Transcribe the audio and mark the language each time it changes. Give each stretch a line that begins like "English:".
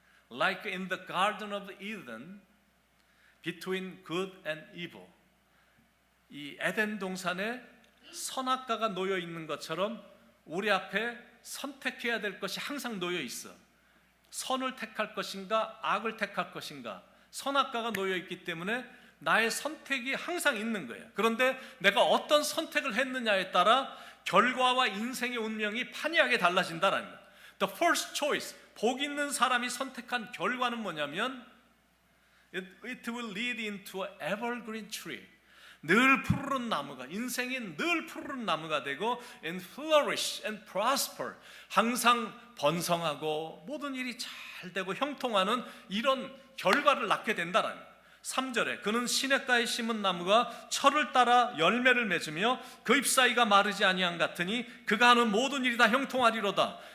English: Like in the Garden of Eden, between good and evil.
Korean: 이 에덴 동산에 선악과가 놓여 있는 것처럼 우리 앞에 선택해야 될 것이 항상 놓여 있어. 선을 택할 것인가, 악을 택할 것인가. 선악과가 놓여 있기 때문에 나의 선택이 항상 있는 거예요. 그런데 내가 어떤 선택을 했느냐에 따라 결과와 인생의 운명이 판이하게 달라진다는 거예요.
English: The first choice,
Korean: 복 있는 사람이 선택한 결과는 뭐냐면
English: It will lead into an evergreen tree.
Korean: 늘 푸르른 나무가, 인생이 늘 푸르른 나무가 되고
English: and flourish and prosper.
Korean: 항상 번성하고 모든 일이 잘 되고 형통하는 이런 결과를 낳게 된다는 거예요. 3절에 그는 시냇가에 심은 나무가 철을 따라 열매를 맺으며 그 잎사이가 마르지 아니한 같으니 그가 하는 모든 일이 다 형통하리로다.